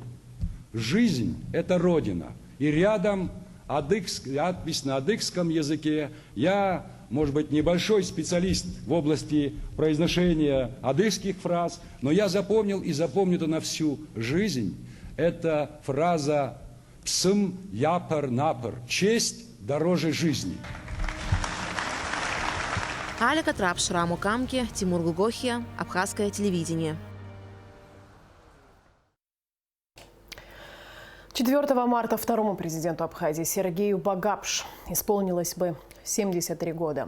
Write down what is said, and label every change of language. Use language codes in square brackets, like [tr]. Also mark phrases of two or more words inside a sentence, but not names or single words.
[ru] Жизнь – это Родина. И рядом надпись на адыгском языке. Я, может быть, небольшой специалист в области произношения адыгских фраз, но я запомнил и запомню это на всю жизнь. Это фраза [ady] «Псым япар напар» – [ru] «Честь дороже жизни». Аля Катрапш, Раму Камки, Тимур Гугохия, Абхазское телевидение. 4 марта второму президенту Абхазии Сергею Багапш исполнилось бы 73 года.